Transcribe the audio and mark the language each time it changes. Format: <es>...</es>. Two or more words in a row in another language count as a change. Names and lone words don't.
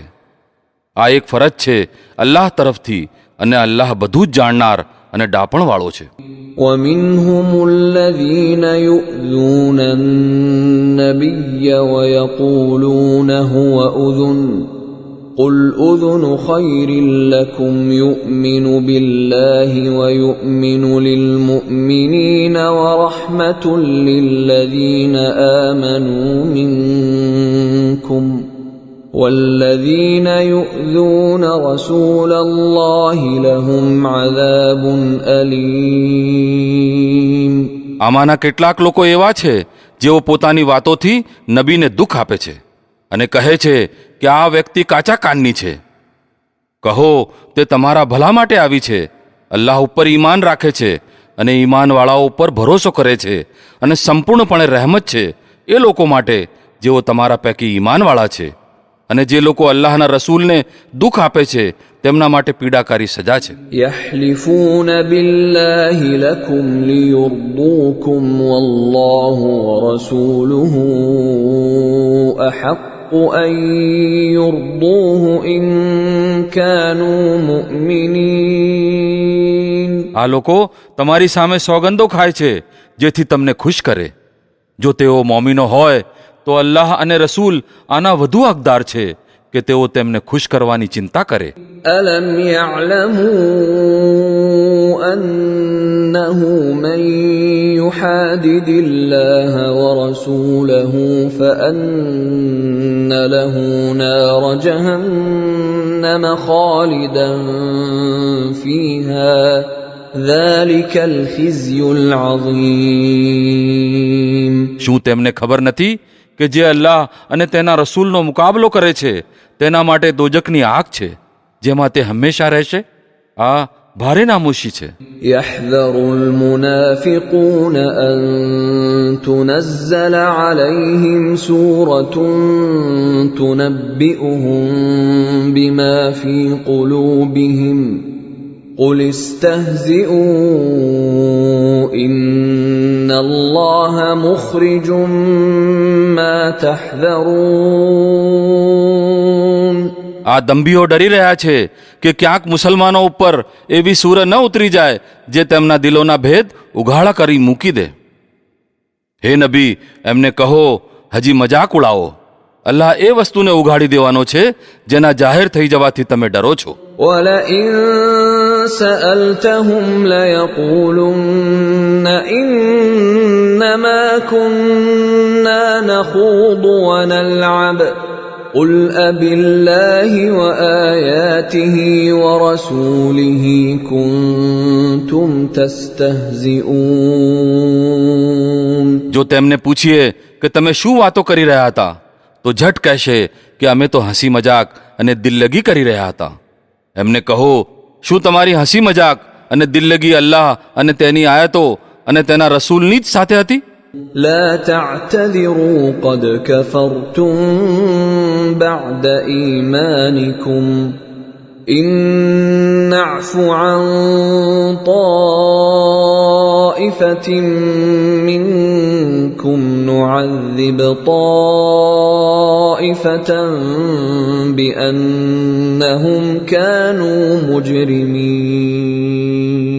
<gu>આ એક ફરજ છે અલ્લાહ તરફથી, અને અલ્લાહ બધું જ જાણનાર અને ડાપણવાળો છે.</gu> <ar>ومنهم الذين يؤذون النبي ويقولون هو أذن قل أذن خير لكم يؤمن بالله ويؤمن للمؤمنين ورحمة للذين آمنوا منكم والذين يؤذون رسول الله لهم عذاب أليم.</ar> <gu>આમાંના કેટલાક લોકો એવા છે જેઓ પોતાની વાતોથી નબીને દુઃખ આપે છે અને કહે છે કે આ વ્યક્તિ કાચા કાનની છે. કહો, તે તમારા ભલા માટે આવી છે. અલ્લાહ ઉપર ઈમાન રાખે છે અને ઈમાનવાળાઓ ઉપર ભરોસો કરે છે, અને સંપૂર્ણપણે રહેમત છે એ લોકો માટે જેઓ તમારા પૈકી ઈમાનવાળા છે. અને જે લોકો અલ્લાહના રસૂલને દુઃખ આપે છે તેમના માટે પીડાકારી સજા છે.</gu> <ar>يحلفون بالله لكم ليرضوكم والله ورسوله أحق أن يرضوه إن كانوا مؤمنين.</ar> <gu>આ લોકો તમારી સામે સોગંદો ખાય છે જેથી તમને ખુશ કરે. જો તેઓ મોમીનો હોય તો અલ્લાહ અને રસૂલ આના વધુ હકદાર છે કે તેઓ તેમને ખુશ કરવાની ચિંતા કરે.</gu> <ar>ألم يعلموا أنه من يحادد الله ورسوله فأن له نار جهنم خالدا فيها ذلك الخزي العظيم.</ar> <gu>શું તેમને ખબર નથી કે જે અલ્લાહ અને તેના રસૂલનો મુકાબલો કરે છે તેના માટે દોજકની આગ છે જેમાં તે હંમેશા રહેશે? આ ભારે નામોશી છે.</gu> <ar>يحذر المنافقون أن تنزل عليهم سورة تنبئهم بما في قلوبهم قل استهزئوا إن الله مخرج ما تحذرون.</ar> <gu>આ દંભીઓ ડરી રહ્યા છે કે ક્યાંક મુસલમાનો ઉપર એવી સૂર ન ઉતરી જાય જે તેમના દિલોના ભેદ ઉઘાડા કરી મૂકી દે. હે નબી, એમને કહો, હજી મજાક ઉડાવો. અલ્લાહ એ વસ્તુને ઉઘાડી દેવાનો છે જેના જાહેર થઈ જવાથી તમે ડરો છો.</gu> <ar>وَلَئِن سَأَلْتَهُمْ لَيَقُولُنَّ إِنَّمَا كُنَّا نَخُوضُ وَنَلْعَبُ قُلْ أَبِاللَّهِ وَآيَاتِهِ وَرَسُولِهِ كُنتُمْ تَسْتَهْزِئُونَ.</ar> <gu>જો તેમને પૂછીએ કે તમે શું વાતો કરી રહ્યા હતા તો ઝટ કહેશે કે અમે તો હસી મજાક અને દિલ્લગી કરી રહ્યા હતા. એમને કહો, શું તમારી હસી મજાક અને દિલ્લગી અલ્લાહ અને તેની આયતો અને તેના રસૂલની જ સાથે હતી?</gu> <ar>لا تعتذروا قد كفرتم بعد إيمانكم إن نعف عن طائفة منكم نعذب طائفة بأنهم كانوا مجرمين.</ar>